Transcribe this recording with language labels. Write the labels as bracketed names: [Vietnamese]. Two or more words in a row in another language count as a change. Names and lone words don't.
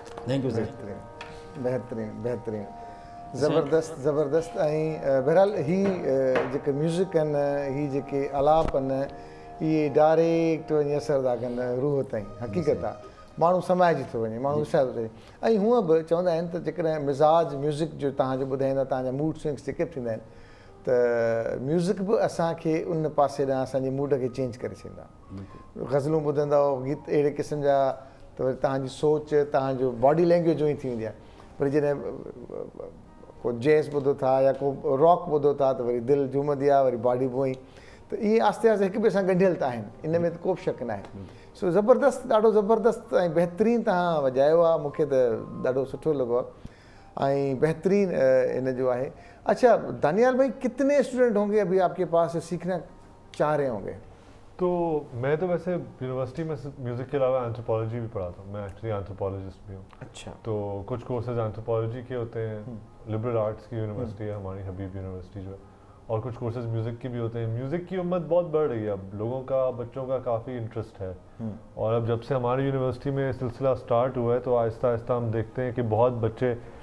[English] Thank you sir. [Sindhi] बहितरीनु ज़बरदस्त ऐं बहरहाल ही जेके म्यूज़िक आहिनि ही जेके आलाप आहिनि इहे डायरेक्ट वञी असर था कनि रूह ताईं हक़ीक़त आहे माण्हू समाइजी थो वञे माण्हू विसाए थो वञे ऐं हूअं बि चवंदा आहिनि त जेकॾहिं मिज़ाज म्यूज़िक जो तव्हांजो ॿुधाईंदा तव्हांजा [English] mood swings [Sindhi] जेके बि थींदा आहिनि त म्यूज़िक बि असांखे उन पासे ॾांहुं असांजे मूड खे चेंज करे छॾींदा ग़ज़लूं ॿुधंदव गीत अहिड़े क़िस्म जा त वरी तव्हांजी सोच तव्हांजो [English] body language [Sindhi] ई थी वेंदी आहे वरी जॾहिं को जैज़ ॿुधो था या को रॉक ॿुधो था त वरी दिलि झूमंदी आहे वरी बॉडी पोइ त इहे आस्ते आस्ते हिक ॿिए सां ॻंढियल त आहिनि इन में त को बि शक न आहे सो ज़बरदस्त ॾाढो ज़बरदस्त ऐं बहितरीनु तव्हां वॼायो आहे मूंखे त ॾाढो सुठो लॻो आहे ऐं बहितरीनु इन जो आहे [Urdu] اچھا دانیال بھائی کتنے اسٹوڈنٹ ہوں گے ابھی آپ کے پاس سیکھنا چاہ رہے ہوں گے تو میں تو ویسے یونیورسٹی میں میوزک کے علاوہ اینتھروپولوجی بھی پڑھاتا ہوں میں [English] actually anthropologist [Urdu] بھی ہوں अच्छा تو کچھ کورسز اینتھروپولوجی کے ہوتے ہیں [English] liberal arts [Urdu] کی یونیورسٹی ہے ہماری حبیب یونیورسٹی جو ہے اور کچھ کورسز میوزک کے بھی ہوتے ہیں میوزک کی امت بہت بڑھ رہی ہے اب لوگوں کا بچوں کا کافی انٹرسٹ ہے اور اب جب سے ہماری یونیورسٹی میں سلسلہ اسٹارٹ ہوا ہے تو آہستہ آہستہ ہم دیکھتے ہیں کہ بہت بچے